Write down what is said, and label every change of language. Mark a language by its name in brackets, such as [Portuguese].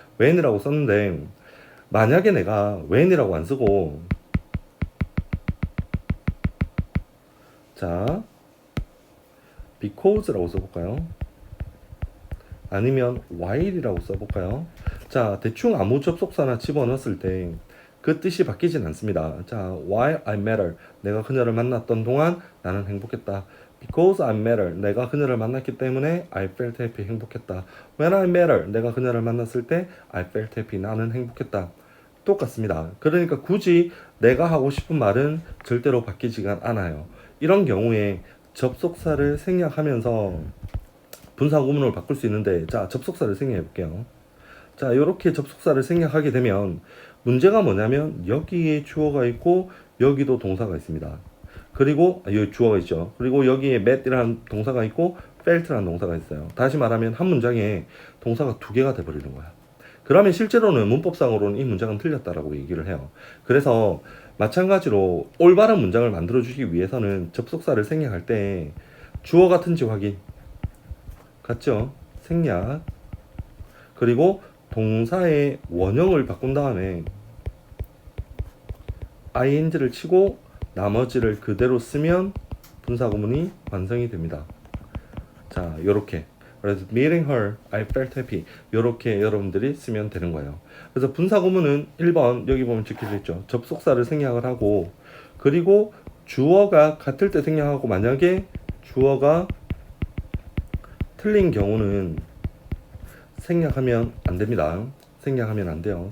[Korean] when이라고 썼는데 만약에 내가 when이라고 안 쓰고, 자, because라고 써볼까요? 아니면 while이라고 써볼까요? 자, 대충 아무 접속사나 집어넣었을 때 그 뜻이 바뀌진 않습니다. 자, [English] while I met her, [Korean] 내가 그녀를 만났던 동안 나는 행복했다. [English] Because I met her, [Korean] 내가 그녀를 만났기 때문에 [English] I felt happy, [Korean] 행복했다. [English] When I met her, [Korean] 내가 그녀를 만났을 때 [English] I felt happy, [Korean] 나는 행복했다. 똑같습니다. 그러니까 굳이 내가 하고 싶은 말은 절대로 바뀌지가 않아요. 이런 경우에 접속사를 생략하면서 분사구문을 바꿀 수 있는데, 자, 접속사를 생략해 볼게요. 자, 이렇게 접속사를 생략하게 되면 문제가 뭐냐면 여기에 주어가 있고 여기도 동사가 있습니다. 그리고 여기 주어가 있죠. 그리고 여기에 met이라는 동사가 있고 felt라는 동사가 있어요. 다시 말하면 한 문장에 동사가 두 개가 돼버리는 거야. 그러면 실제로는 문법상으로는 이 문장은 틀렸다라고 얘기를 해요. 그래서 마찬가지로 올바른 문장을 만들어주기 위해서는 접속사를 생략할 때 주어 같은지 확인, 같죠? 생략. 그리고 동사의 원형을 바꾼 다음에 ing를 치고 나머지를 그대로 쓰면 분사구문이 완성이 됩니다. 자, 요렇게. [English] 그래서 meeting her, I felt happy. [Korean] 요렇게 여러분들이 쓰면 되는 거예요. 그래서 분사구문은 1번 여기 보면 적혀져 있죠. 접속사를 생략을 하고, 그리고 주어가 같을 때 생략하고, 만약에 주어가 틀린 경우는 생략하면 안 됩니다. 생략하면 안 돼요.